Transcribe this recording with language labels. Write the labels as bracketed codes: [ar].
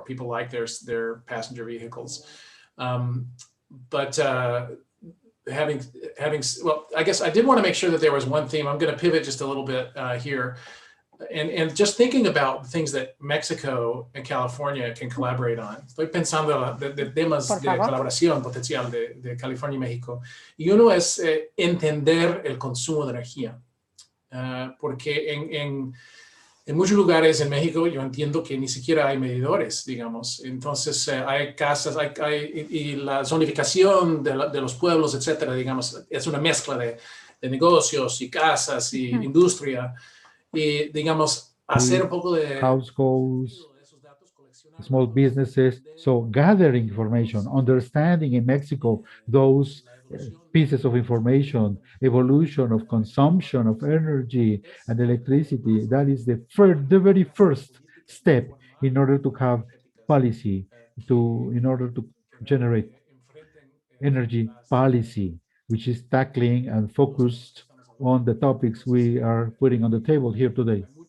[en] People like their passenger vehicles, but well, I guess I did want to make sure that there was one theme. I'm going to pivot just a little bit here, and just thinking about things that Mexico and California can collaborate on. [es] Estoy pensando de temas de colaboración potencial de California y México. Y uno es entender el consumo de energía, porque en muchos lugares en México yo entiendo que ni siquiera hay medidores, digamos. Entonces hay casas, y la zonificación de los pueblos, etcétera, digamos, es una mezcla de negocios y casas y industria. Y, digamos, hacer un poco de [en] households, small businesses. So gathering information, understanding in Mexico those pieces of information, evolution of consumption of energy and electricity. That is the very first step in order to have policy, in order to generate energy policy, which is tackling and focused on the topics we are putting on the table here today.